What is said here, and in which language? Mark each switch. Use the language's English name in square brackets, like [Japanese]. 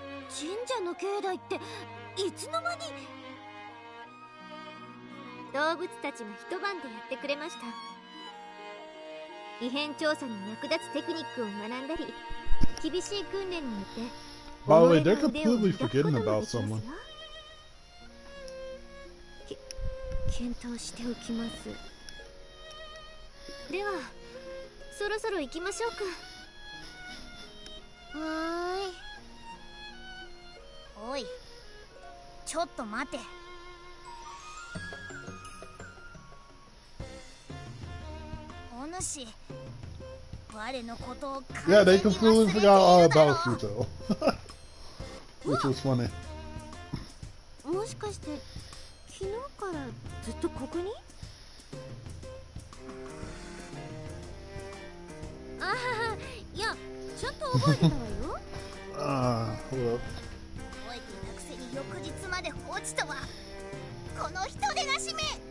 [Japanese] 神社の境内っていつの間に。動物たちが一晩でやってくれました。異変調査に役立つテクニックを学んだり、厳しい訓練によって [English] By the way, they're completely forgetting about someone. [Japanese] 検討しておきます。ではそろそろ行きましょうか。はーい。おい、ちょっと待て。お主、我のことを [English] Yeah, they completely forgot all about Futo. Which was funny. [Japanese] もしかして昨日からずっとここに？ああ、いや、ちゃんと覚えてたわよ。 [English] Hold up. [Japanese] 覚えていたくせに翌日まで放置とは、この人でなしめ。